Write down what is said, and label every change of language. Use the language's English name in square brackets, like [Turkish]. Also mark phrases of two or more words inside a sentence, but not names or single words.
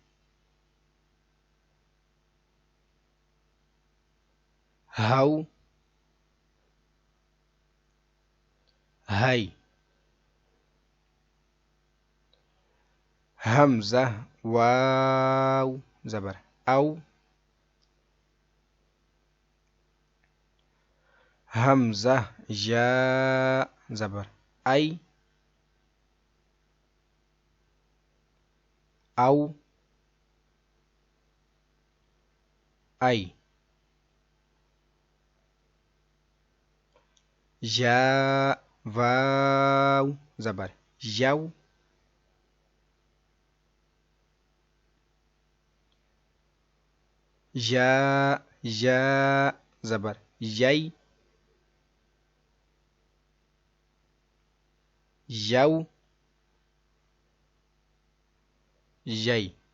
[Urdu] ہو ہئی. حمزہ واو زبر او. حمزہ یا زبر ای. او ای. یا واو زبر یو. یا زبر یئی. یو یئی.